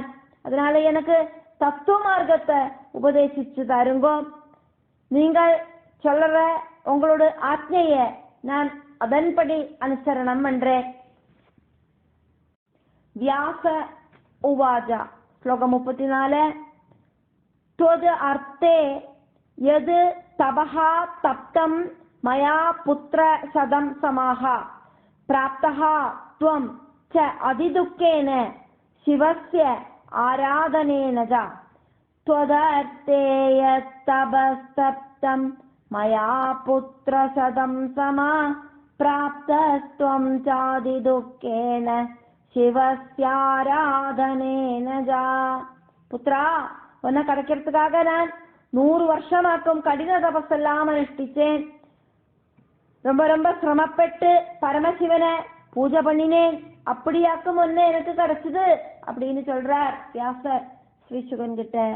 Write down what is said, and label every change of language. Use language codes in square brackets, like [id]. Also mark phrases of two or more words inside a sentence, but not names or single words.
[ta] அதனால எனக்கு தத்துவ மார்க்கத்தை உபதேசிச்சு தருங்கோ. நீங்கள் சொல்ற உங்களோட ஆத்மைய நான் அதன்படி அனுசரணம் பண்றேன். [sa] व्यास उवाच. [ta] ஸ்லோகம் 34. [sa] त्वद् अर्थे यद् तपः तप्तं मया पुत्र शतं समाः प्राप्तः त्वं च अतिदुःखेन शिवस्य आराधनेन च. त्वदर्थे यत् तपस्तप्तं मया पुत्र शतं समा प्राप्तस्त्वं चादिदुःखेन शिवस्याराधनेन च. पुत्रा, [ta] உன்னை கிடைக்கிறதுக்காக நான் 100 வருஷமாக்கும் கடின தபஸெல்லாம் அனுஷ்டிச்சேன். ரொம்ப ரொம்ப சிரமப்பட்டு பரமசிவனை பூஜை பண்ணினேன். அப்படியாக்கும் ஒன்னு எனக்கு கிடைச்சது அப்படின்னு சொல்றார் வியாசர் ஸ்ரீ சுகன் கிட்ட.